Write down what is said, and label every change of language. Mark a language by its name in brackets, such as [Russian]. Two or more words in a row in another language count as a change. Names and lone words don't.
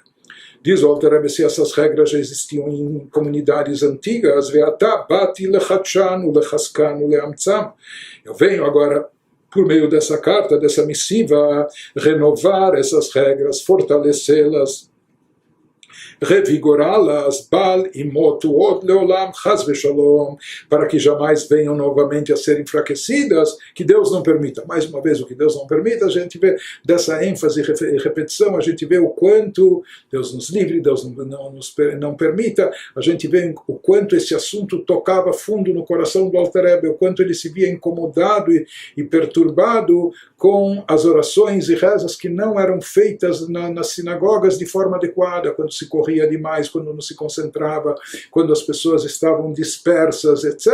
[Portuguese] Diz o Alter Rebbe, se essas regras já existiam em comunidades antigas, eu venho agora, por meio dessa carta, dessa missiva, renovar essas regras, fortalecê-las, revigorá-las, [Hebrew] בל ימוטו עוד לעולם חס ושלום, [Portuguese] para que jamais venham novamente a ser enfraquecidas, que Deus não permita. Mais uma vez, o que Deus não permita, a gente vê dessa ênfase e repetição, a gente vê o quanto Deus nos livre, Deus não permita, a gente vê o quanto esse assunto tocava fundo no coração do Alter Rebbe, o quanto ele se via incomodado e perturbado com as orações e rezas que não eram feitas nas sinagogas de forma adequada, quando se corria demais, quando não se concentrava, quando as pessoas estavam dispersas, etc.